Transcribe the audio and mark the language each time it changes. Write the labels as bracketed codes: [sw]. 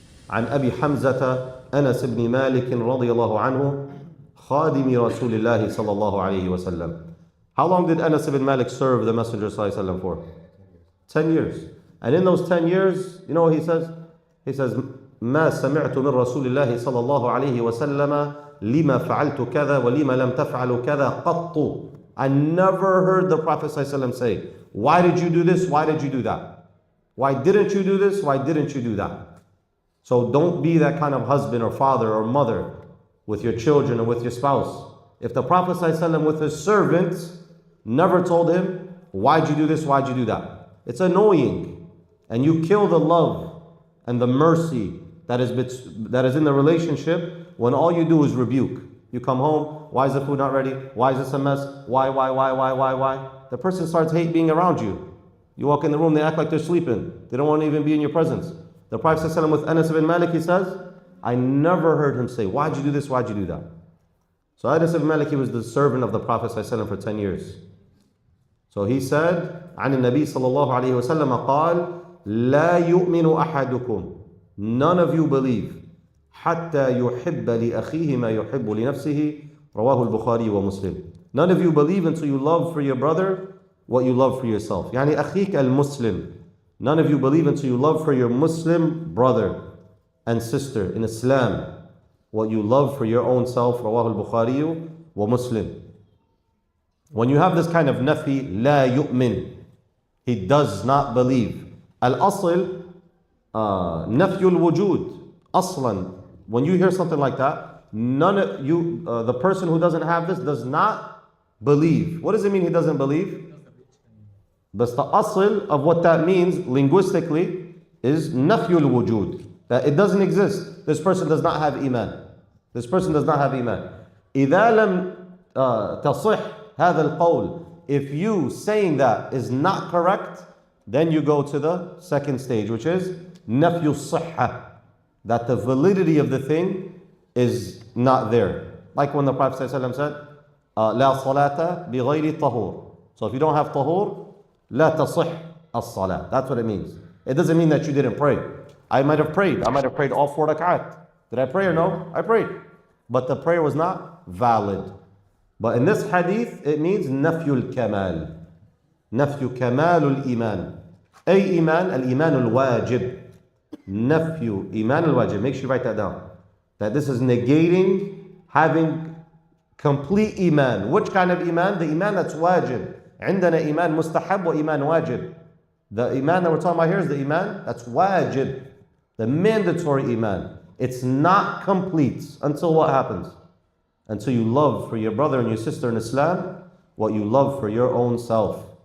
[ar] عن أبي حمزة أنس بن مالك رضي الله عنه خادم رسول الله صلى الله عليه وسلم. [en] How long did Anas ibn Malik serve the Messenger صلى الله عليه وسلم for? 10 years. And in those 10 years, you know what he says? He says, [ar] ما سمعت من رسول الله صلى الله عليه وسلم لما فعلت كذا ولما لم تفعل كذا قط. [en] I never heard the Prophet صلى الله عليه وسلم say, why did you do this? Why did you do that? Why didn't you do this? Why didn't you do that? So don't be that kind of husband or father or mother with your children or with your spouse. If the Prophet ﷺ with his servants never told him, why'd you do this, why'd you do that? It's annoying. And you kill the love and the mercy that is in the relationship when all you do is rebuke. You come home, why is the food not ready? Why is this a mess? Why? The person starts hate being around you. You walk in the room, they act like they're sleeping. They don't want to even be in your presence. The Prophet ﷺ with Anas ibn Malik, he says, I never heard him say, why'd you do this, why'd you do that? So Anas ibn Malik, he was the servant of the Prophet ﷺ for 10 years. So he said, [ar] عن النبي صلى الله عليه وسلم قال, لا يؤمن أحدكم, [en] none of you believe, [ar] حتى يحب لأخيه ما يحب لنفسه, رواه البخاري ومسلم. [en] None of you believe until you love for your brother what you love for yourself. [ar] يعني أخيك المسلم. [en] None of you believe until you love for your Muslim brother and sister in Islam what you love for your own self. [ar] رواه البخاري ومسلم. [en] When you have this kind of nafi, [ar] لا يؤمن, [en] he does not believe. [ar] Al-asl, نفي الوجود. [en] Aslan, when you hear something like that, none of you, the person who doesn't have this does not believe. What does it mean he doesn't believe? But the asl of what that means linguistically is nafyul wujud, that it doesn't exist. This person does not have iman. This person does not have iman. [ar] إذا لم تصح هذا القول, [en] if you saying that is not correct, then you go to the second stage, which is nafyu الصحة, that the validity of the thing is not there. Like when the Prophet ﷺ said, [ar] لا صلاة بغير طهور. [en] So if you don't have tahur, [ar] لا تصح الصلاة. [en] That's what it means. It doesn't mean that you didn't pray. I might have prayed. I might have prayed all 4 rak'at. Did I pray or no? I prayed. But the prayer was not valid. But in this hadith, it means [ar] نفي الكمال. نفي كمال الإيمان. أي إيمان؟ الإيمان الواجب. نفي إيمان الواجب. [en] Make sure you write that down. That this is negating having complete iman. Which kind of iman? The iman that's wajib. [ar] عندنا إيمان مستحب وإيمان واجب. [en] The iman that we're talking about here is the iman that's wajib, the mandatory iman. It's not complete until what happens? Until you love for your brother and your sister in Islam what you love for your own self.